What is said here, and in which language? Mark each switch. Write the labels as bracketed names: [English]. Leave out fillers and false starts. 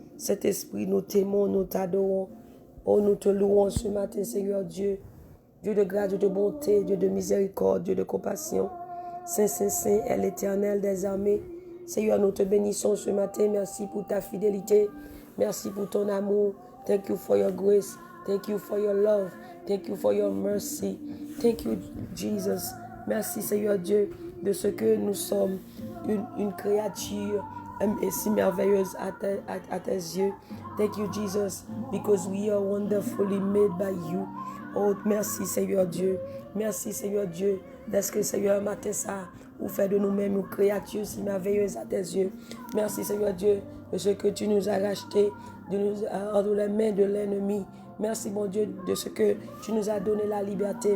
[French] Cet esprit, nous t'aimons, nous t'adorons. Oh, nous te louons ce matin, Seigneur Dieu. Dieu de grâce, Dieu de bonté, Dieu de miséricorde, Dieu de compassion. Saint, Saint, Saint est l'Éternel des armées. Seigneur, nous te bénissons ce matin. Merci pour ta fidélité. Merci pour ton amour. [English] Thank you for your grace. Thank you for your love. Thank you for your mercy. Thank you, Jesus. [French] Merci, Seigneur Dieu, de ce que nous sommes une créature si merveilleuse à tes yeux. [English] Thank you, Jesus, because we are wonderfully made by you. [French] Oh, merci, Seigneur Dieu. Merci, Seigneur Dieu, parce que, Seigneur, matin ça, vous faites de nous-mêmes une créature si merveilleuse à tes yeux. Merci, Seigneur Dieu, de ce que tu nous as racheté entre les mains de l'ennemi. Merci, mon Dieu, de ce que tu nous as donné la liberté.